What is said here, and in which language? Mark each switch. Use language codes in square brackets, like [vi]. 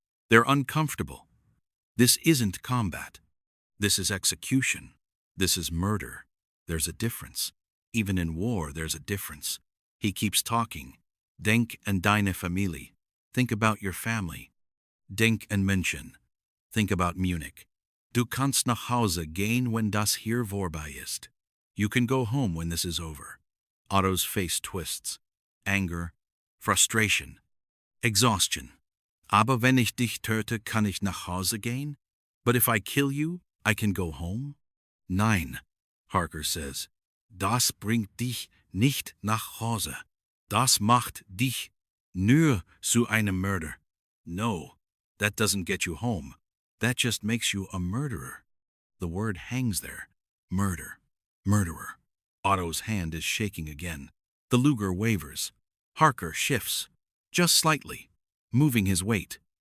[en] They're uncomfortable. This isn't combat. This is execution. This is murder. There's a difference. Even in war, there's a difference. He keeps talking. [de] Denk an deine Familie. [en] Think about your family. [de] Denk an München. [en] Think about Munich. [de] Du kannst nach Hause gehen, wenn das hier vorbei ist. [en] You can go home when this is over. Otto's face twists. Anger, frustration, exhaustion. [de] Aber wenn ich dich töte, kann ich nach Hause gehen? [en] But if I kill you, I can go home? Nein, Harker says. [de] Das bringt dich nicht nach Hause. Das macht dich nur zu einem Mörder. [en] No, that doesn't get you home. That just makes you a murderer. The word hangs there. Murder. Murderer. Otto's hand is shaking again. The Luger wavers. Harker shifts. Just slightly. Moving his weight.